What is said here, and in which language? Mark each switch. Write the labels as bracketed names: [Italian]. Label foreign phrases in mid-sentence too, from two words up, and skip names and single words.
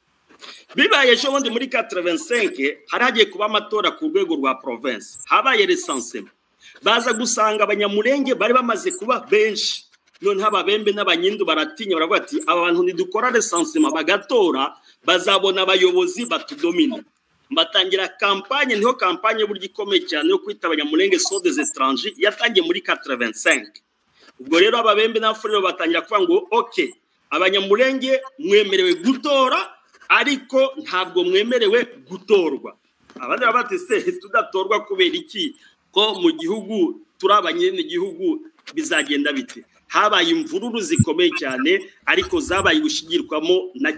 [Kinyarwanda] bibaye ejo bundi muri 85 haragiye kuba amatora ku rwego rwa province habaye recensement baza gusanga abanyamurenge bari bamaze kuba benshi none ababembe n'abanyindu baratinya baravuga ati abantu nidukora recensement bagatora bazabona abayobozi batudomine batangira campagne niho campagne buryo ikomeye cyane yo kwita abanyamurenge [French] sont des étrangers [Kinyarwanda] yatangiye muri 85 ubwo rero ababembe n'abafuriro batangira kuvuga ngo okay abanyamurenge mwemerewe gutora ariko ntabwo mwemerewe gutorwa abandi bati se tudatorwa kubera iki ko mu gihugu turabanye n'igihugu bizagenda bite habaye imvururu zikomeye cyane ariko zabaye gushigirwamo na